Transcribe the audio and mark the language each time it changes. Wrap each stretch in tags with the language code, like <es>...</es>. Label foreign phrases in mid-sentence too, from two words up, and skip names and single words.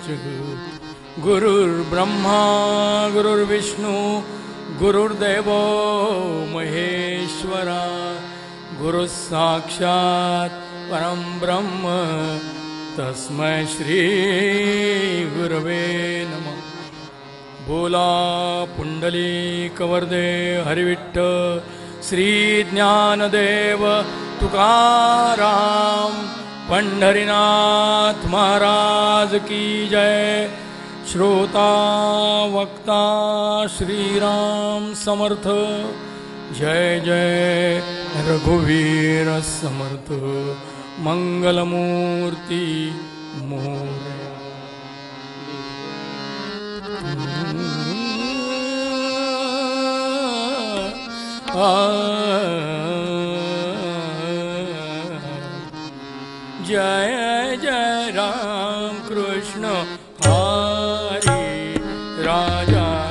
<sa>गुरुर्ब्रह्मा गुरुर्विष्णु गुरुर्देवो महेश्वरा. गुरुस्साक्षात् परं ब्रह्म तस्मै श्री गुरवे नमः.</sa> <mr>बोला पुंडलीकवरदे हरिविठ्ठल श्री ज्ञानदेव तुकाराम पंढरीनाथ महाराज</mr> <hi>की जय.</hi> <mr>श्रोता वक्ता श्रीराम समर्थ. जय जय रघुवीर समर्थ. मंगलमूर्ती मोरया. जय जय राम कृष्ण हरि राजा.</mr>